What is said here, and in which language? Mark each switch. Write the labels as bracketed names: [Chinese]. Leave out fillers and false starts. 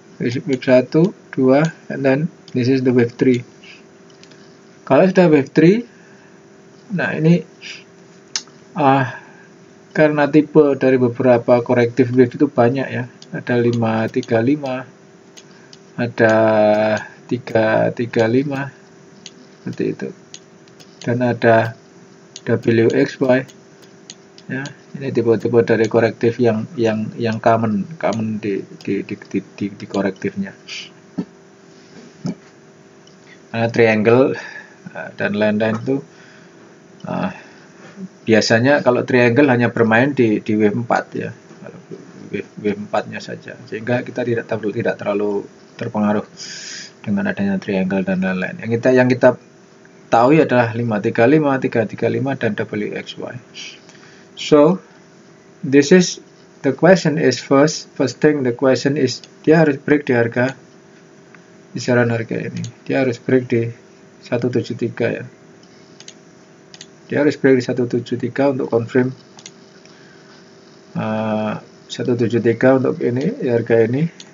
[English] Wave 1, 2, and then this is the wave 3. [Indonesian] Kalau sudah wave 3, nah ini karena tipe dari beberapa corrective wave itu banyak ya, ada 535, ada 335 seperti itu, dan ada WXY ya. Ini tipe-tipe dari korektif yang common di korektifnya. Triangle dan lain-lain itu biasanya kalau triangle hanya bermain di wave 4 ya, wave 4-nya saja, sehingga kita tidak terlalu terpengaruh dengan adanya triangle dan lain-lain. Yang kita tahu adalah 535, 335 dan WXY. [English] So this is the question is first thing, the question is [Indonesian] dia harus break di harga kisaran harga ini. Dia harus break di 173 ya. Dia harus break di 173 untuk confirm 173 untuk ini harga ini.